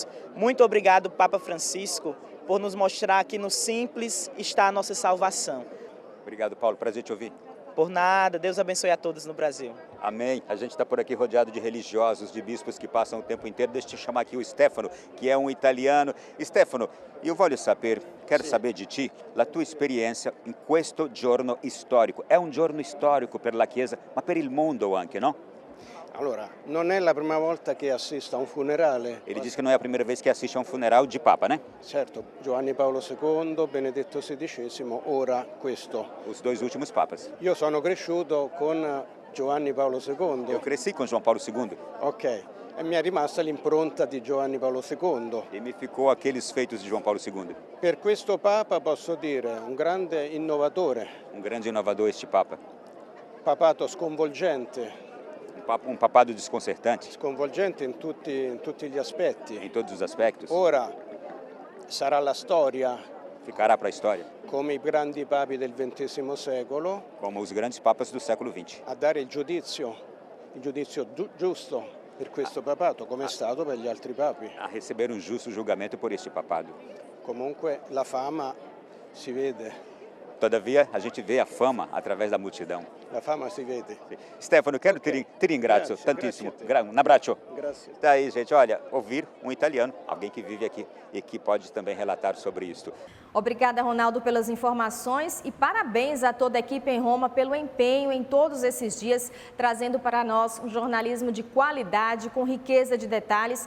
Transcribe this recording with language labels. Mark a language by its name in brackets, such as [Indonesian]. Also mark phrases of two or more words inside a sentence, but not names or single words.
[Portuguese] Muito obrigado, Papa Francisco, por nos mostrar que no simples está a nossa salvação. Obrigado, Paulo. Prazer te ouvir. Por nada. Deus abençoe a todos no Brasil. Amém. A gente está por aqui rodeado de religiosos, de bispos que passam o tempo inteiro. Deixa eu te chamar aqui o Stefano, que é um italiano. [Italian] Stefano, io voglio sapere, [Portuguese] quero saber de ti, [Italian] la tua esperienza in questo giorno storico. È un giorno storico per la Chiesa, ma per il mondo anche, no? Allora, non è la prima volta che assisto a un funerale. [Portuguese] Ele diz que não é a primeira vez que assiste a um funeral de Papa, né? [Italian] Certo, Giovanni Paolo II, Benedetto XVI, ora questo. [Portuguese] Os dois últimos papas. [Italian] Io sono cresciuto con Giovanni Paolo II. [Portuguese] Eu cresci com João Paulo II. [Italian] Ok, e mi è rimasta l'impronta di Giovanni Paolo II. [Portuguese] E me ficou aqueles feitos de João Paulo II. [Italian] Per questo Papa posso dire un grande innovatore. [Portuguese] Um grande inovador este Papa. [Italian] Papato sconvolgente. [Portuguese] Um papado desconcertante. [Italian] Sconvolgente in tutti gli aspetti. [Portuguese] Em todos os aspectos. [Italian] Ora sarà la storia. [Portuguese] Ficará para a história. [Italian] Come i grandi papi del XX secolo. [Portuguese] Como os grandes papas do século XX. [Italian] A dare il giudizio giusto per questo papato, come è stato per gli altri papi. [Portuguese] A receber um justo julgamento por este papado. [Italian] Comunque la fama si vede. [Portuguese] Todavia, a gente vê a fama através da multidão. A fama [Italian] si vede. [Portuguese] Stefano, quero te [Italian] ringrazio tantissimo. [Portuguese] Um abraço. Tá aí, gente. Olha, ouvir um italiano, alguém que vive aqui e que pode também relatar sobre isso. Obrigada, Ronaldo, pelas informações e parabéns a toda a equipe em Roma pelo empenho em todos esses dias, trazendo para nós um jornalismo de qualidade, com riqueza de detalhes.